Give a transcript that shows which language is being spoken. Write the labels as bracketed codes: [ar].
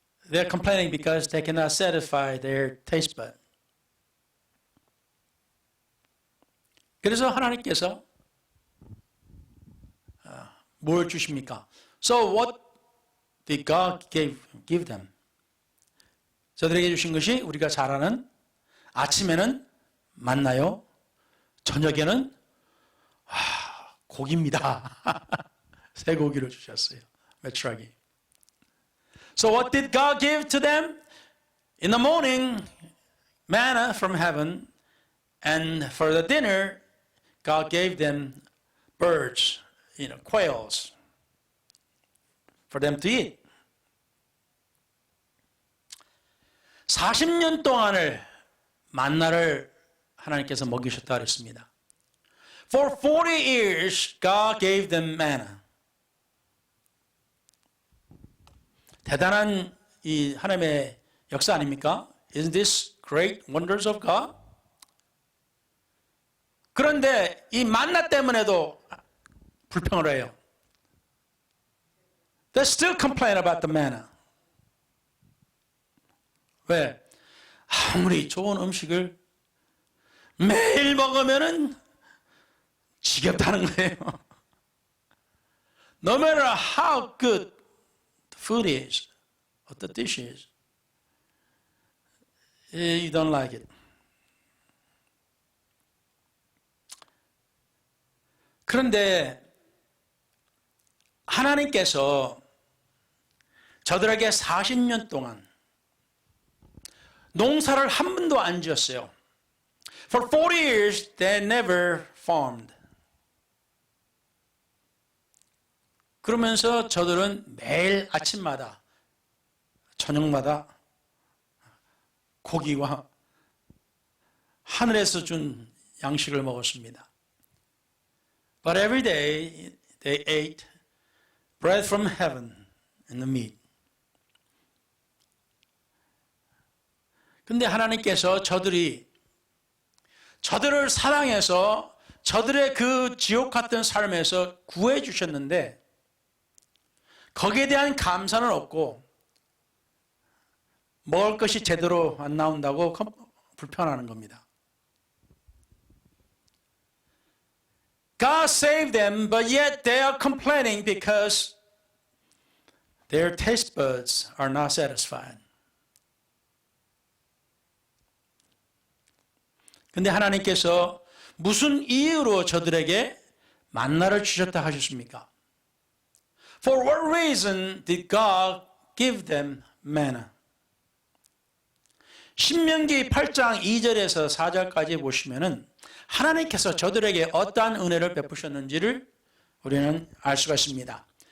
[en] They're complaining because they cannot satisfy their taste bud. [ko] 그래서 하나님께서 뭘 주십니까? [en] So what did God give them? [ko] 저들에게 주신 것이 우리가 잘 아는 아침에는 만나요. 저녁에는 고기입니다. 쇠고기를 주셨어요. 메추라기. [en] So what did God give to them? In the morning, manna from heaven, and for the dinner, God gave them birds, quails, for them to eat. [ko] 40년 동안을 만나를 하나님께서 먹이셨다 그랬습니다. [en] For 40 years, God gave them manna. [ko] 대단한 이 하나님의 역사 아닙니까? [en] Isn't this great wonders of God? [ko] 그런데 이 만나 때문에도 불평을 해요. [en] They still complain about the manna. [ko] 왜? 아무리 좋은 음식을 매일 먹으면은 지겹다는 거예요. [en] No matter how good the food is, or the dish is, you don't like it. [ko] 그런데 하나님께서 저들에게 40년 동안 농사를 한 번도 안 지었어요. [en] For 40 years, they never farmed. [ko] 그러면서 저들은 매일 아침마다, 저녁마다 고기와 하늘에서 준 양식을 먹었습니다. [en] But every day they ate bread from heaven and the meat. [ko] 근데 하나님께서 저들을 사랑해서 저들의 그 지옥 같은 삶에서 구해 주셨는데 거기에 대한 감사는 없고 먹을 것이 제대로 안 나온다고 불편하는 겁니다. [en] God saved them, but yet they are complaining because their taste buds are not satisfied. [ko] 근데 하나님께서 무슨 이유로 저들에게 만나를 주셨다 하셨습니까? [en] For what reason did God give them manna? [ko] 신명기 8장 2절에서 4절까지 보시면은 하나님께서 저들에게 어떠한 은혜를 베푸셨는지를 우리는 알 수가 있습니다.